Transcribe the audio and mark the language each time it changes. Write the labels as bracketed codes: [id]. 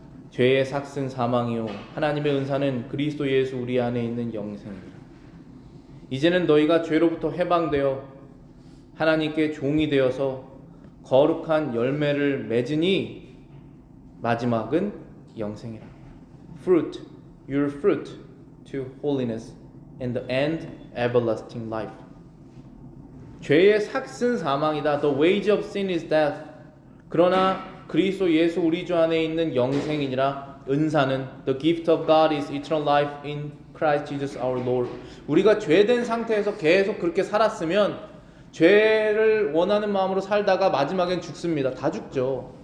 [ko] 죄의 삭은 사망이요 하나님의 은사는 그리스도 예수 우리 안에 있는 영생이라. 이제는 너희가 죄로부터 해방되어 하나님께 종이 되어서 거룩한 열매를 맺으니 마지막은 영생이라. [en] Fruit, your fruit to holiness and the end everlasting life. [ko] 죄의 삭은 사망이다. [en] The wage of sin is death. [ko] 그러나 그리스도 예수 우리 주 안에 있는 영생이니라. 은사는 [en] the gift of God is eternal life in Christ Jesus our Lord. [ko] 우리가 죄된 상태에서 계속 그렇게 살았으면 죄를 원하는 마음으로 살다가 마지막엔 죽습니다. 다 죽죠.